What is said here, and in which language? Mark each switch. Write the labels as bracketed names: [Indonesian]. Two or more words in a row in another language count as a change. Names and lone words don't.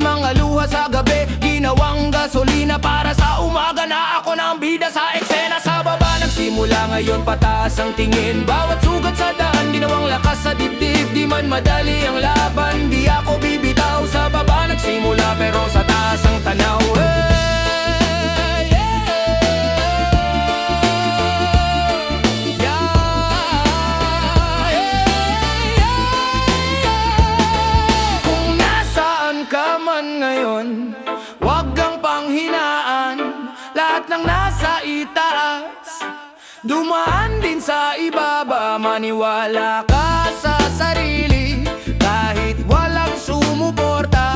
[Filipino] Mga luha sa gabi, ginawang gasolina para sa umaga na ako na ang bida sa eksena. Sa baba nagsimula, ngayon pataas ang tingin. Bawat sugat sa daan, ginawang lakas sa dibdib. Di man madali ang laban, di ako bibitaw. Sa baba nagsimula pero sa taas ang tanaw. [English] Hey, yeah. Yeah, yeah. [Filipino] Kung nasaan ka man ngayon, wag kang panghinaan. Lahat ng nasa itaas, dumaan din sa ibaba. Maniwala ka sa sarili kahit walang sumuporta.